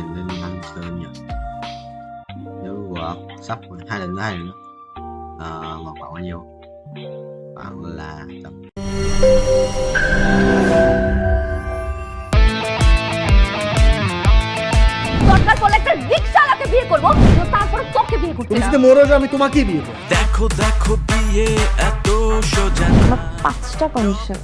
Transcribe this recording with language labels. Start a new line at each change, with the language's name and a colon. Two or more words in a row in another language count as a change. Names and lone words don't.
Vietnamese: lên 5 sơn nhỉ, nếu sắp 2 lần nữa vào khoảng bao nhiêu, khoảng là tầm
Bangla: তুমি যদি মরো আমি তোমাকেই বিয়ে করব। দেখো দেখো বিয়ে এত সোজা না। 5টা কন্ডিশন।